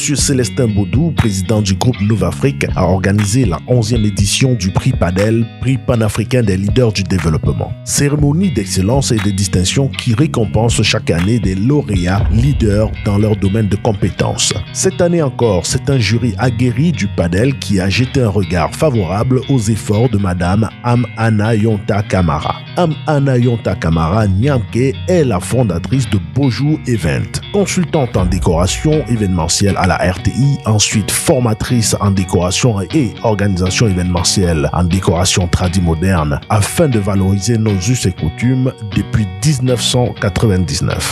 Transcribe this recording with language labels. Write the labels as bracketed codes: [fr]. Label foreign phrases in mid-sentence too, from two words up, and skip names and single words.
[fr] Célestin Baudou, président du groupe Nova-Afrique, a organisé la 11e édition du prix PADEL, prix panafricain des leaders du développement. Cérémonie d'excellence et de distinction qui récompense chaque année des lauréats leaders dans leur domaine de compétences. Cette année encore, c'est un jury aguerri du PADEL qui a jeté un regard favorable aux efforts de Madame Am-Ana Yonta Kamara. Am-Ana Yonta Kamara Nyanke est la fondatrice de Bonjour Event, consultante en décoration événementielle à la RTI, ensuite formatrice en décoration et organisation événementielle en décoration tradimoderne afin de valoriser nos us et coutumes depuis 1999.